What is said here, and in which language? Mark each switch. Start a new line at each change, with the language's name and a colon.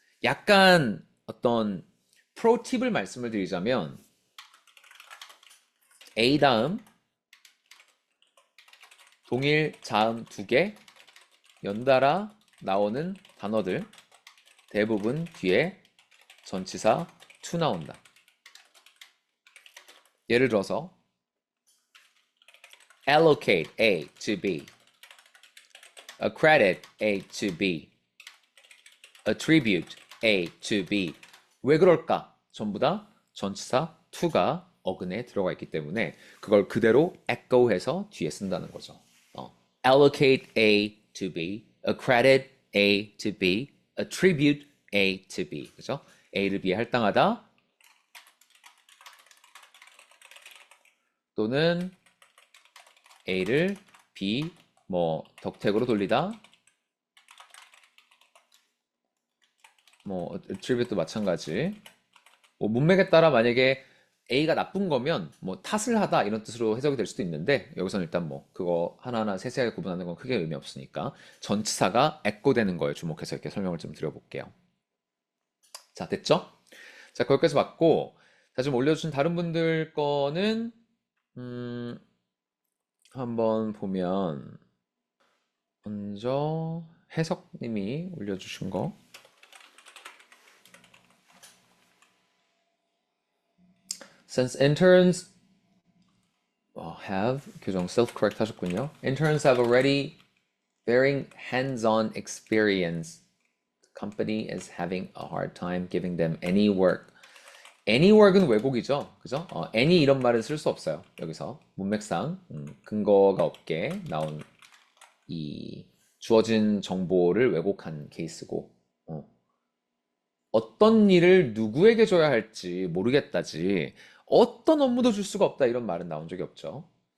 Korean: 약간 어떤 프로팁을 말씀을 드리자면 A 다음 동일 자음 2개 연달아 나오는 단어들 대부분 뒤에 전치사 to 나온다. 예를 들어서
English: allocate A to B, accredit A to B, attribute A to B.
Korean: 왜 그럴까? 전부 다 전치사 to가 어근에 들어가 있기 때문에 그걸 그대로 echo해서 뒤에 쓴다는 거죠.
English: allocate A to B, accredit A to B, attribute A to B.
Korean: 그죠? A를 B에 할당하다 또는 A를 B 덕택으로 돌리다 attribute도 마찬가지. 문맥에 따라 만약에 A가 나쁜 거면 탓을 하다 이런 뜻으로 해석이 될 수도 있는데 여기서는 일단 그거 하나하나 세세하게 구분하는 건 크게 의미 없으니까 전치사가 echo되는 거에 주목해서 이렇게 설명을 좀 드려볼게요. 자, 됐죠? 자, 거기까지 봤고, 자, 좀 올려주신 다른 분들 거는 한번 보면 먼저 해석님이 올려주신 거.
English: Since interns have 교정 self-correct 하셨군요. Interns have already varying hands-on experience. The company is having a hard time giving them any work. any work
Korean: 은 왜곡이죠. 그죠? any 이런 말은 쓸 수 없어요. 여기서 문맥상 근거가 없게 나온 이 주어진 정보를 왜곡한 케이스고 어떤 일을 누구에게 줘야 할지 모르겠다지 어떤 업무도 줄 수가 없다 이런 말은 나온 적이 없죠.